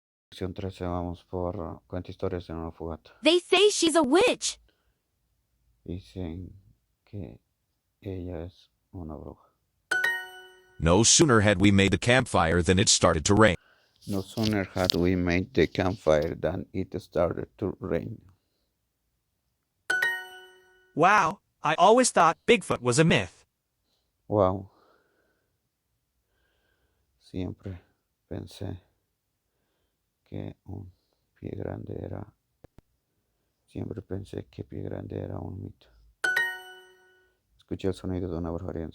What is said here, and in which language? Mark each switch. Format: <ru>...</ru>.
<es>Sección 13 vamos por Cuenta historias en una fogata.</es> <en>They say she's a witch.</en> <es>Dicen que ella es una bruja.</es> <en>No sooner had we made the campfire than it started to rain. No sooner had we made the campfire than it started to rain. Wow, I always thought Bigfoot was a myth. Wow.</en> <es>Siempre pensé que un pie grande era... Siempre pensé que pie grande era un mito. Escuché el sonido de una brujería.</es>